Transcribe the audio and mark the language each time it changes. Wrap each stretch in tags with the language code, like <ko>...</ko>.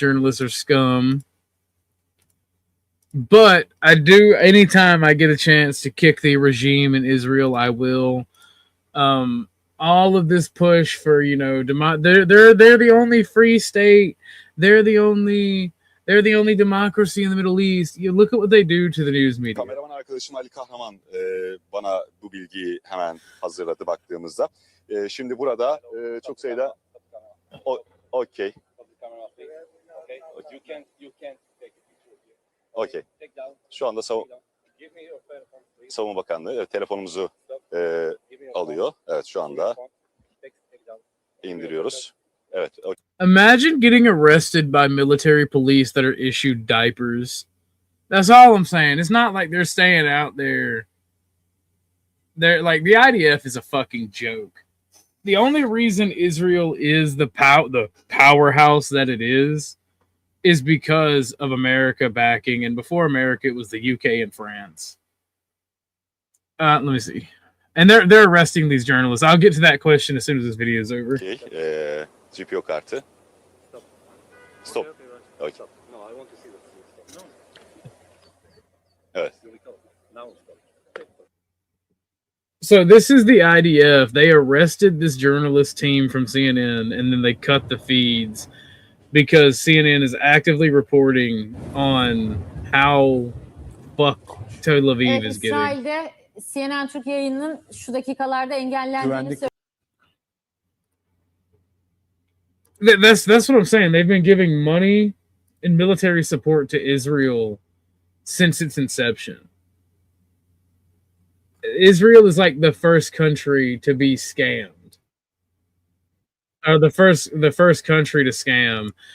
<en>Journalists are scum. But I do, anytime I get a chance to kick the regime in Israel, I will. All of this push for, you know, they're the only free state. They're the only democracy in the Middle East. You look at what they do to the news media.</en> <tr>Kameraman arkadaşım Ali Kahraman bana bu bilgiyi hemen hazırladı baktığımızda. Şimdi burada çok sayıda okay. Okay. Şu anda Savunma Bakanlığı telefonumuzu alıyor. Evet, şu anda indiriyoruz. Evet. Okay.</tr> <en>Imagine getting arrested by military police that are issued diapers. That's all I'm saying. It's not like they're staying out there. They're like, the IDF is a fucking joke. The only reason Israel is the powerhouse that it is because of America backing, and before America it was the UK and France. Let me see. And they're arresting these journalists. I'll get to that question as soon as this video is over. Okay. GPO kartı. Stop. Okay. No, I want to see the stop.</en> <tr>Evet.</tr> <en>Now stop. So this is the IDF. They arrested this journalist team from CNN, and then they cut the feeds because CNN is actively reporting on how fucked Tel Aviv is getting.</en> <tr>İsrail'de CNN Türk yayınının şu dakikalarda engellendiğini söylüyor.</tr> <en>That's what I'm saying. They've been giving money and military support to Israel since its inception. Israel is like the first country to be scammed, or the first country to scam.</en>